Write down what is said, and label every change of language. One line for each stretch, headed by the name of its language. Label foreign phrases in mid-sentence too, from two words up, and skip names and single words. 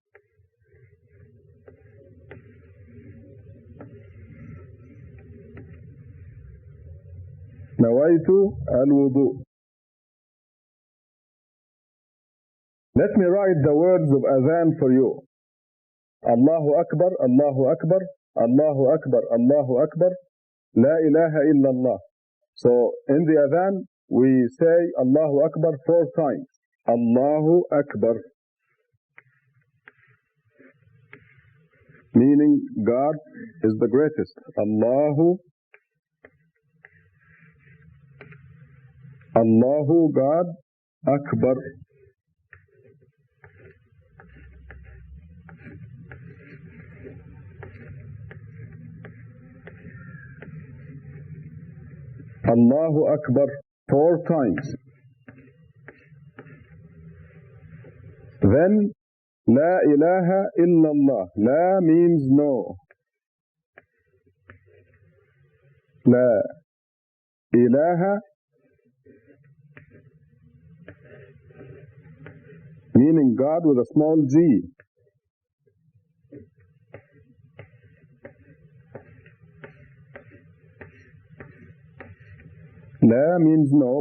Arabic: نويت الوضوء.
English: Let me write the words of adhan for you.
Arabic: الله أكبر الله أكبر الله أكبر الله أكبر لا إله إلا الله.
English: So in the adhan, we say
Arabic: الله أكبر
English: 4 times.
Arabic: الله أكبر,
English: meaning God is the greatest. Allahu, God, Akbar.
Arabic: الله أكبر
English: 4 times. Then
Arabic: لا إله إلا الله.
English: La means no.
Arabic: لا إله
English: meaning God with a small g. La means no.